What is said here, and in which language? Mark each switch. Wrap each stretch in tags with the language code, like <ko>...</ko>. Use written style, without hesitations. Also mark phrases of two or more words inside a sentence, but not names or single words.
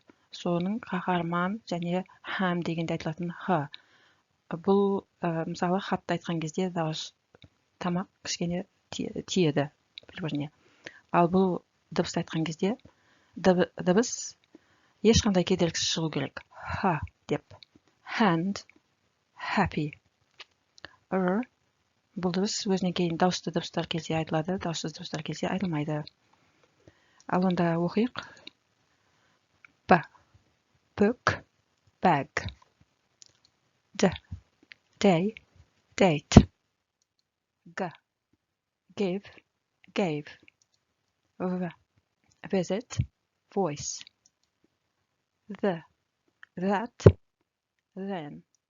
<kk>Соның қаһарман және һәм дегенде айтылатын Х. Бұл мысалы хатты айтқан кезде дауыс тамақ кішкене тиеді бір-біріне. Ал бұл дыбысты айтқан кезде дыбыс ешқандай кедергісіз шығу керек. Х деп.</kk> <en>Hand, happy.</en> <kk>Р. Бұл дыбыс өзінен кейін дауысты дыбыстар келсе айтылады, дауыссыз дыбыстар келсе айтылмайды. Ал онда оқиық. Б.</kk> <en>Book, bag. Д. Day, date. Г. Give, gave. В. Visit, voice. The, that, then.</en>